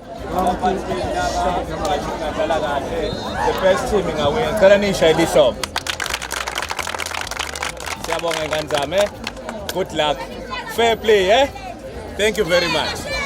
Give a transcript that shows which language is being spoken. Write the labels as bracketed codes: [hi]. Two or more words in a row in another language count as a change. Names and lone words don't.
[en] The best team ingawina. [ss] Ngicela niyishaye lihlombe. Siyabonga Nkanzame. [en] Good luck. Fair play, eh? Thank you very much.